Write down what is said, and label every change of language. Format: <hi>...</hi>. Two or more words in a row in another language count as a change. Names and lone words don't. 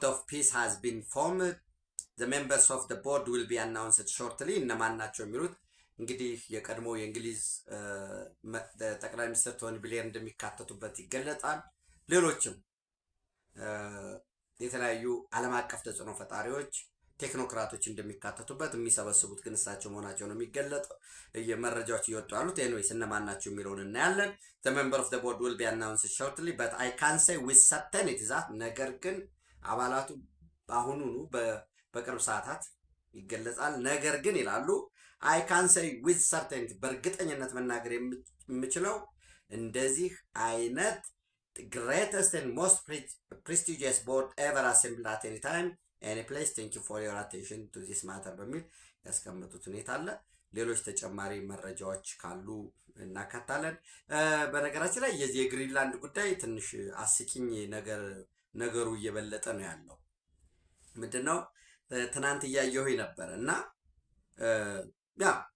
<en>of peace has been formed the members of the board will be announced shortly።</en> <am>እነማን ናቸው የሚሉት እንግዲህ የቀድሞ የእንግሊዝ ጠቅላይ ሚኒስትር ቶኒ ብሌር እንደሚካተቱበት ይገለጣል። ሌሎችም የተለያዩ ዓለም አቀፍ ተጽዕኖ ፈጣሪዎች ቴክኖክራቶች እንደሚካተቱበት የሚሰበስቡት ግን እሳቸው መሆናቸው ነው የሚገለጠው። የመረጃዎች እየወጡ ያሉት ኤኒዌይስ እነማን ናቸው የሚለውን እናያለን።</am> <en>the member of the board will be announced shortly but I can't say with certainty that</en> <am>ነገር ግን አባላቱ በአሁኑኑ በቅርብ ሰዓታት ይገለጻል። ነገር ግን ይላሉ</am> <en>I can't say with certainty</en> <am>በእርግጠኝነት መናገር የምችለው እንደዚህ አይነት</am> <en>greatest and most prestigious board ever assembled at any time any place thank you for your attention to this matter</en> <am>በሚል ያስቀመጡት ሁኔታ አለ። ሌሎች ተጨማሪ መረጃዎች ካሉ እናካታለን። በነገራችን ላይ የዚህ የግሪንላንድ ጉዳይ ትንሽ አስቂኝ ነገሩ እየበለጠ ነው ያለው። ምንድነው ትናንት እያየሁኝ ነበር እና ያ</am>